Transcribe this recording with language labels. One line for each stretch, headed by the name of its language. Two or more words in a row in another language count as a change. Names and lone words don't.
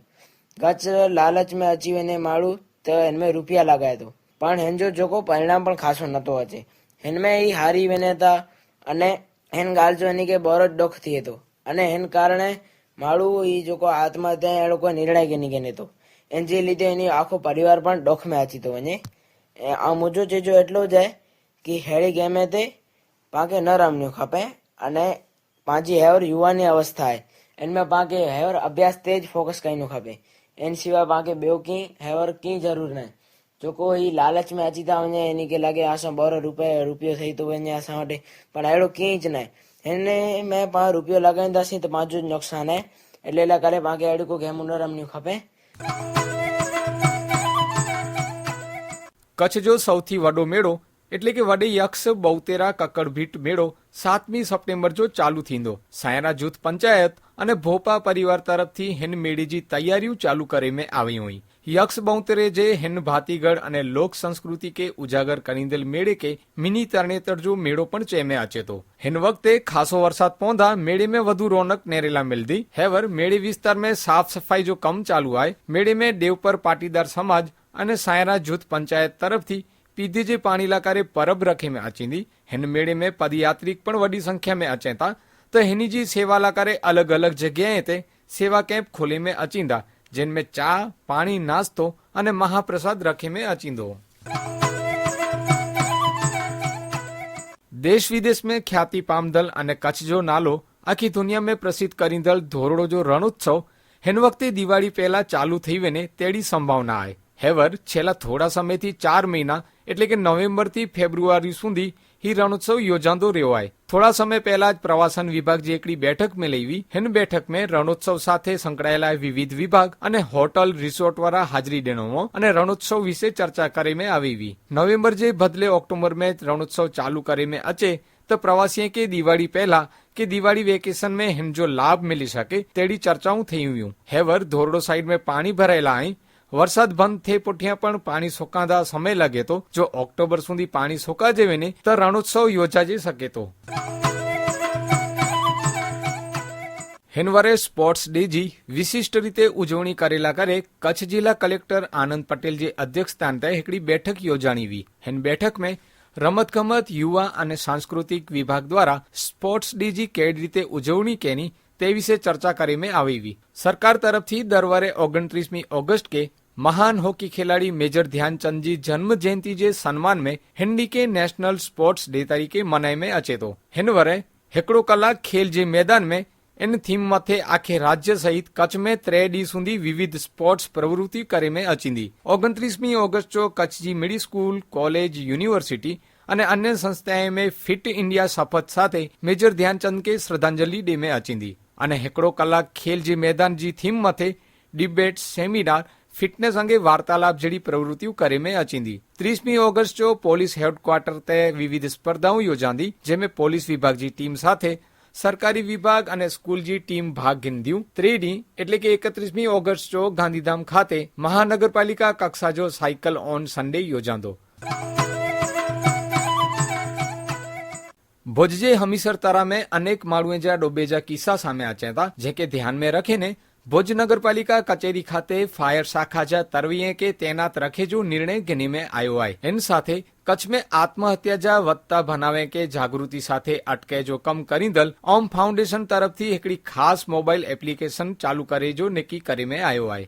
Kachhi: गच लालच में अची वने माण्हू तो इनमें रुपया लगाए तो पण हिन जो जोको परिणाम पण खासो नतो अचे। हिनमें ही हारी वने था अने हिन गाल जो इनी के बोरो दुख थिए तो अने हिन कारणे माण्हू ही जोको आत्महत्या अहिड़ो कोई निर्णय केनी केने तो इन जे लीधे एनी आखो परिवार पण दुख में अची तो वने। आ मुझो चीजो एटलो ज है कि हेड़ी गेम ते पाके न रमणो खपे अने पांजी हेवर युवानी अवस्था है इनमें पाके हेवर अभ्यास तेज फोकस करिणो खपे। इन सिवाय पाके ॿियो की हेवर की जरूर न जो कोई लालच में अची था वने एनी के लगे असां बोरो रुपयो थई तो वने असां वटि पण अहिड़ो कींच न हिन में पाण रुपयो लगाईंदासीं तो पांजो नुक़सान है। એટલે લા કરે પાકે અડી को गेम न रमणी खपे। कच्छ जो सौथी वडो मेड़ो एटले के वडे यक्ष बौतेरा कक्कड़भीट मेड़ो 7मी सप्टेम्बर जो चालू थींदो। सायरा जूथ पंचायत अने भोपा परिवार तरफथी हिन मेड़े जी तैयारियों चालू करे में आई हुई। यक्ष बौतरे जे हिन भातीगढ़ अने लोक संस्कृति के उजागर करींदेल मेड़े के मिनी तरणेतर जो मेड़ो पण चेमे अचे तो हिन वक्ते खासो वरसाद पौंधा मेड़े में वधु रौनक नेरेला मिलदी। हेवर मेड़े विस्तार में साफ सफाई जो कम चालू आए मेड़े में देवपर पाटीदार समाज अने सायरा जूथ पंचायत तरफथी पीधी जे पाणी लाकारे परब रखे में अचींदी। हिन मेड़े में पदयात्रिक पण वडी संख्या में अचे था तो हिनी जी सेवा लाकारे अलग अलग जगह ते सेवा कैंप खोले में अचींदा जिनमें चा पानी नास्तो अने महाप्रसाद रखे में अचींदो। देश विदेश में ख्याति पामदल अने कच्छ जो नालो आखी दुनिया में प्रसिद्ध करींदल धोरडो जो रणोत्सव हिन वक्ते दिवाળી पहला चालू थई वेने तेड़ी संभावना है। हेवर छेल्ला थोड़ा समय थी 4 महीना एटले के नवेम्बर थी फेब्रुआरी सुधी ही रणोत्सव योजांदो रह्यो है। थोड़ा समय पहला प्रवासन विभाग जे एकड़ी बैठक में लेवी हिन बैठक में रणोत्सव साथे संकळायेला विविध विभाग अने
English: hotel resort
Kachhi: वाळा हाजरी देणो अने रणोत्सव विषे चर्चा करे में आवी। नवेम्बर जे बदले ऑक्टोबर में रणोत्सव चालू करे में अचे तो प्रवासी के दिवाળી पहला के दिवाળી वेकेशन में हिन जो लाभ मिली सके तेड़ी चर्चाओं थई हुई। हेवर धोरडो साइड में पानी भरायेला आई वरसाद बंद थे पुठिया पण पाणी सोकांदा समय लगे तो जो ऑक्टोबर सुधी पाणी सोका जेवे ने तो रणोत्सव योजाई सके तो। हिनवरे
English: sports day
Kachhi: जी विशिष्ट रीते उजवणी करेला करे कच्छ जिला कलेक्टर आनंद पटेल जे अध्यक्षस्थान ते एकड़ी बैठक योजाणी हुई। हिन बैठक में रमत गमत युवा अने सांस्कृतिक विभाग द्वारा
English: sports day
Kachhi: जी केड़ी रीते उजवणी केनी ते विषे चर्चा करे में आवी। सरकार तरफथी दर वरे 29 ऑगस्ट के महान हॉकी खिलाड़ी मेजर ध्यानचंद जी जन्म जयंती जे सम्मान में हिंडी के
English: national sports day
Kachhi: तरीके मनाई में अचे तो हिन वरे 1 कलाक खेल जे मैदान में इन थीम मथे आखे राज्य सहित कच्छ में 3 डी सुधी विविध स्पोर्ट्स प्रवृत्ति करे में अचींदी। 29 ऑगस्ट जो कच्छ जी मिडी
English: school college university
Kachhi: अने अन्य संस्थाएं में फिट इंडिया शपथ साथे मेजर ध्यानचंद के श्रद्धांजलि डे में अचींदी अने 1 कलाक खेल जे मैदान जी थीम मथे
English: debate seminar fitness
Kachhi: अंगे वार्तालाप जेडी प्रवृत्तिओ करे में अचींदी। 30 ऑगस्ट जो
English: police headquarter
Kachhi: ते विविध स्पर्धाओं योजांदी जेमे पोलीस विभाग जी टीम साथे सरकारी विभाग अने स्कूल जी टीम भाग लीधो। 3 डी एटले के 31 ऑगस्ट जो गांधीधाम खाते महानगरपालिका कक्षा जो साइकल ऑन संडे योजांदो। भुज जे हमीसर तरा में अनेक माण्हुए जा डूबेजा किस्सा सामे अचे था जेके ध्यान में रखीने भुज नगरपालिका कचेरी खाते फायर शाखा जा तरवीए के तैनात रखे जो निर्णय घेनी में आयो है। इन साथे कच्छ में आत्महत्या जा वत्ता बनावे के जागृति साथे अटके जो कम करींदल ओम फाउंडेशन तरफ थी एकड़ी खास
English: mobile application
Kachhi: चालू करे जो नक्की करे में आयो है।